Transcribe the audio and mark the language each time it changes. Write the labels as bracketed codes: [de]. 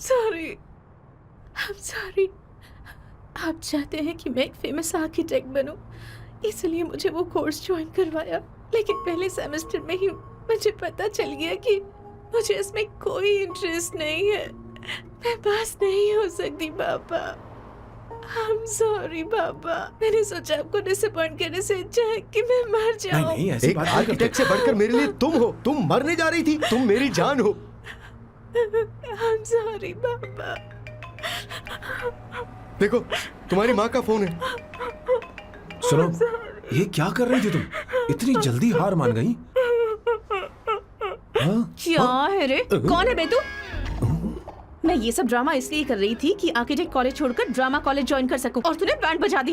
[en] Sorry, I'm sorry। [hi] आप चाहते हैं कि मैं एक फेमस आर्किटेक्ट बनूं, इसलिए मुझे वो कोर्स ज्वाइन करवाया, लेकिन पहले सेमेस्टर में ही मुझे पता चल गया कि मुझे इसमें कोई इंटरेस्ट नहीं है। मैं पास नहीं हो सकती पापा। [en] I'm sorry पापा। [hi] मैंने सोचा आपको डिसअपॉइंट करने से अच्छा है कि मैं मर जाऊं। नहीं, ऐसी एक बात नहीं करते। आर्किटेक्ट से बढ़कर मेरे लिए तुम हो। तुम मरने जा रही थी, तुम मेरी जान हो। [en] I'm sorry पापा। [hi] देखो, तुम्हारी माँ का फोन है। सुनो, ये क्या कर रही थी तुम? इतनी जल्दी हार मान गई? हाँ? क्या है रे? कौन है बे तू? मैं ये सब ड्रामा इसलिए कर रही थी कि आर्किटेक्ट कॉलेज छोड़कर ड्रामा कॉलेज ज्वाइन कर सकूं, और तूने बैंड बजा दी।